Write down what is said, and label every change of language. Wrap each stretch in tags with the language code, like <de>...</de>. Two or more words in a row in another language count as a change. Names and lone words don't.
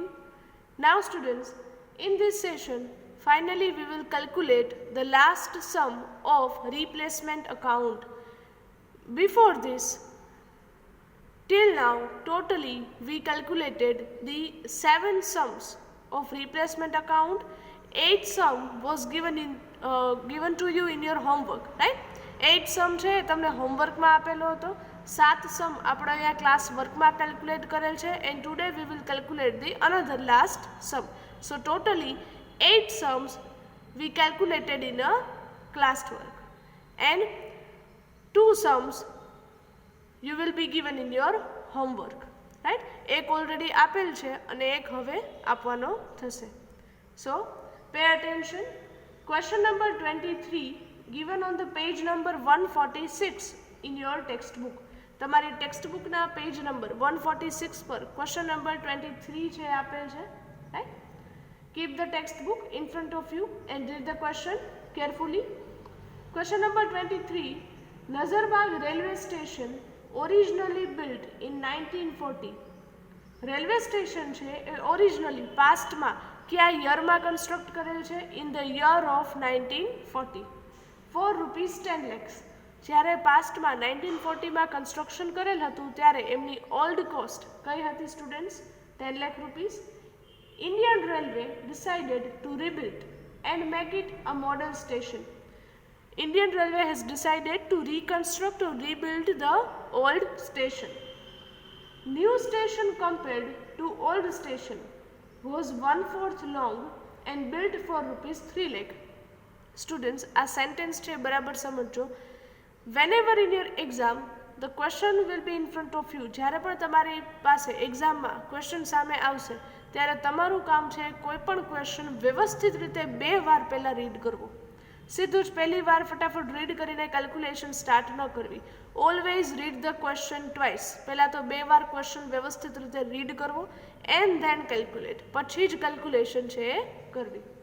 <en>Now students, in this session finally we will calculate the last sum of replacement account. Before this, till now totally we calculated the 7 sums of replacement account. 8 sum was given to you in your homework, right?</en> <gu>8 sum છે તમને હોમવર્કમાં આપેલો હતો. 7 સમ આપણે અહીંયા</gu> <en>class workમાં</en> <gu>કેલ્ક્યુલેટ કરેલ છે</gu> <en>and today we will calculate the another last sum. So totally 8 sums we calculated in a class work and 2 sums you will be given in your homework, right?</en> <gu>એક already આપેલ છે અને એક હવે આપવાનો થશે.</gu> <en>So pay attention. Question number 23 given on the page number 146 in your textbook.</en> <gu>તમારી ટેક્સ્ટબુકના</gu> <en>page number 146</en> <gu>પર</gu> <en>question number 23</en> <gu>છે આપેલ છે,</gu> <en>right? Keep the textbook in front of you and read the question carefully. Question number 23. Nazarbagh railway station originally built in 1940.</en> <gu>રેલવે સ્ટેશન છે એ</gu> <en>originally pastમાં</en> <gu>કયા યરમાં કન્સ્ટ્રક્ટ કરેલ છે?</gu> <en>in the year of 1940 for rupees 10 lakhs.</en> <gu>જ્યારે પાસ્ટમાં 1940માં કન્સ્ટ્રક્શન કરેલ હતું ત્યારે એમની</gu> <en>old cost</en> <gu>કઈ હતી સ્ટુડન્ટ્સ?</gu> <en>10 lakh rupees. ઇન્ડિયન રેલવે decided to rebuild and make it a model station. Indian Railway has decided to reconstruct or rebuild the old station. New station compared to old station was 1/4 long and built for rupees 3 lakh. Students,</en> <gu>આ sentence છે બરાબર સમજો.</gu> <en>Whenever in your exam the question will be in front of you,</en> <gu>જ્યારે પણ તમારી પાસે એક્ઝામમાં ક્વેશ્ચન સામે આવશે ત્યારે તમારું કામ છે કોઈ પણ ક્વેશ્ચન વ્યવસ્થિત રીતે 2 વાર પહેલા રીડ કરવો. સીધું જ પહેલી વાર ફટાફટ રીડ કરીને</gu> <en>calculation start</en> <gu>ન કરવી.</gu> <en>always read the question twice.</en> <gu>પહેલાં તો 2 વાર ક્વેશ્ચન વ્યવસ્થિત રીતે રીડ કરવો</gu> <en>and then calculate,</en> <gu>પછી જ કેલ્ક્યુલેશન છે એ કરવી.</gu>